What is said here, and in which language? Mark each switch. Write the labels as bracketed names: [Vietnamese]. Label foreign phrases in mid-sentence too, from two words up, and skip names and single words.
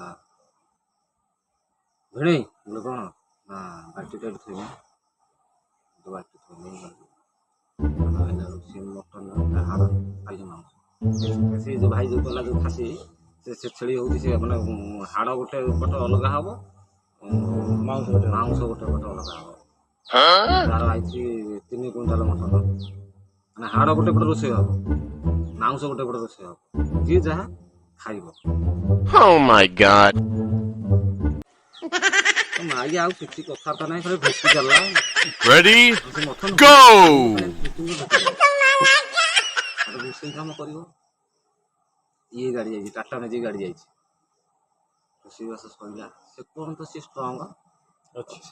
[Odia] ଭିଣେଇ ବୋଲେ କଣ ନା ବାଲ୍ଟିଟା ଏଠି ଥୋଇନି ବାଲ୍ଟି ଥୋଇନି ସେ ମଟନ ହାଡ଼ ଖାଇଛି ମାଂସ ସେ ଯୋଉ ଭାଇ ଯୋଉ କଲା ଯୋଉ ଖାସି ସେ ଛେଳି ହଉଛି ସେ ମାନେ ହାଡ଼ ଗୋଟେ ପଟେ ଅଲଗା ହବ ମାଂସ ଗୋଟେ ପଟେ ଅଲଗା ହବ। ତାର ଆଇଛି 3 [English] quintal mutton [Odia] ମାନେ ହାଡ଼ ଗୋଟେ ପଟେ ରୋଷେଇ ହବ ମାଂସ ଗୋଟେ ପଟେ ରୋଷେଇ ହବ ଯିଏ ଯାହା ଖାଇବ। [English] Oh my god. [Odia] ମାଗି ଆଉ କିଛି କଥାବାର୍ତ୍ତା ନାହିଁ ଖାଲି ଭେଟି ଚାଲିଲା। [English] Ready? Go! [Odia] ରୋଷେଇ କାମ କରିବ ଇଏ ଗାଡ଼ି ଯାଇଛି ଟାଟା ମ୍ୟାଜିକ୍ ଗାଡ଼ି ଯାଇଛି ରୋଷେଇବାସ ସରିଲା ସେ ପର୍ଯ୍ୟନ୍ତ ସେ ଷ୍ଟ୍ରଙ୍ଗ ଅଛି।